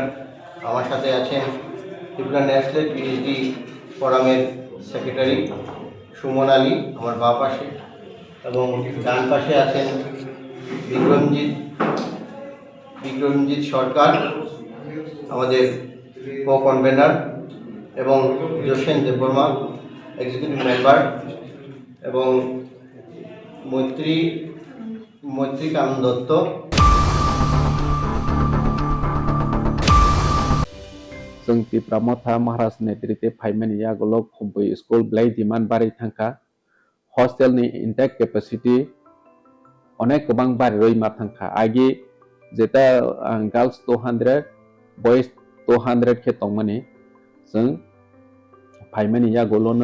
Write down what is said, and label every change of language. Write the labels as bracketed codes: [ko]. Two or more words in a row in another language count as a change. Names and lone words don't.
[bn] আমার সাথে আছেন ত্রিপুরা ন্যাশনাল পিএইচডি ফোরামের সেক্রেটারি সুমন আলী আমার বাঁ পাশে, এবং ডান পাশে আছেন বিক্রমজিৎ সরকার আমাদের [en] co convenor, [bn] এবং যোসেন দেববর্মা [en] executive member, [bn] এবং মৈত্রিকানন্দ দত্ত। [trp] जों तिप्रामथा महाराज नेतृत्वे फाइमेन यागोलो खुबै स्कुल ब्लाई डिमान्ड बारै थांखा हस्टेलनि [en] intake capacity [trp] अनेक गोबां बारै मा थांखा आगे जेता [en] girls 200 boys 200 [trp] के तंगमनि जों फाइमेन यागोलोनो